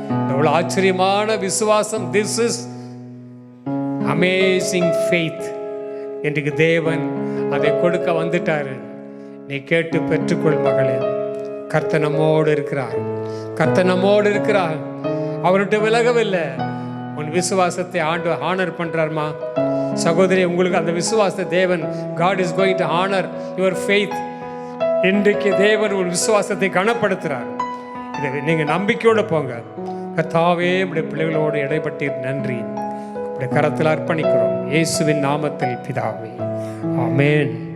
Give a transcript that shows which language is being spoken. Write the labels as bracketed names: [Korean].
[Tamil] எவ்வளவு ஆச்சரியமான விசுவாசம்! [English] This is amazing faith. [Tamil] இன்றைக்கு தேவன் அதை கொடுக்க வந்துட்டாரு. நீ கேட்டு பெற்றுக்கொள் மகளே. கர்த்தர் நம்மோடு இருக்கிறார், கர்த்தர் நம்மோடு இருக்கிறார். அவர்கிட்ட விலகவில்லை. உன் விசுவாசத்தை ஆனர் பண்றார்மா. சகோதரி, உங்களுக்கு அந்த விசுவாசத்தை தேவன், [English] God is going to honor your faith. [Tamil] இன்றைக்கு தேவன் ஒரு விசுவாசத்தை கனப்படுத்துறார். இதை நீங்க நம்பிக்கையோடு போங்க. கர்த்தாவே, நம்முடைய பிள்ளைகளோடு இடைப்பட்டீர், நன்றி. உடைய கரத்தில் அர்ப்பணிக்கிறோம், இயேசுவின் நாமத்தில் பிதாவே, ஆமென்.